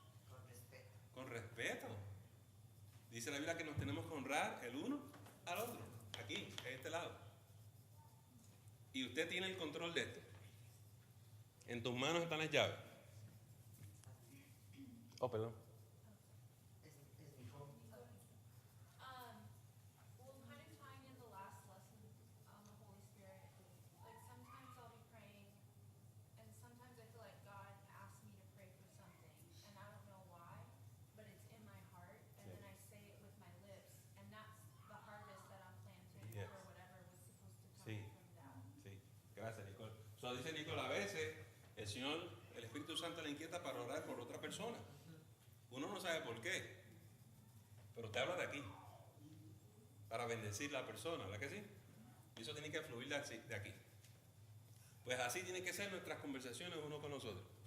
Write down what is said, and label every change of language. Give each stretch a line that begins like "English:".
Spanish: Con respeto. Con respeto. Dice la Biblia que nos tenemos que honrar el uno al otro. Aquí, a este lado. Y usted tiene el control de esto. En tus manos están las llaves. Oh, perdón. Es mi joven.
English: Well, kind of tying in the last lesson on the Holy Spirit, like sometimes I'll be praying, and sometimes I feel like God asks me to pray for something, and I don't know why, but it's in my heart, and then I say it with my lips, and that's the harvest that I'm planting Yes. for whatever was supposed to come
Spanish: Sí.
English: from that.
Spanish: Sí, gracias, Nicole. So, dice Nicole, a veces el Señor, el Espíritu Santo le inquieta para orar por otra persona. Uno no sabe por qué, pero te habla de aquí, para bendecir a la persona, ¿verdad que sí? Y eso tiene que fluir de aquí. Pues así tienen que ser nuestras conversaciones uno con nosotros.